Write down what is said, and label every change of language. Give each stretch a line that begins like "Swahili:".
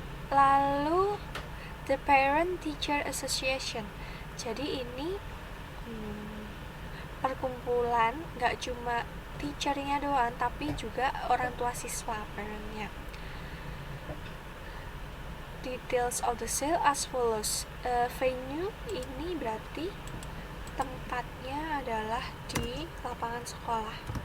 Indonesian: Lalu the Parent Teacher Association. Jadi ini perkumpulan, nggak cuma teachernya doang, tapi juga orang tua siswa, parentnya.
English: Details of the sale as follows.
Indonesian: Venue ini berarti tempatnya adalah di lapangan sekolah.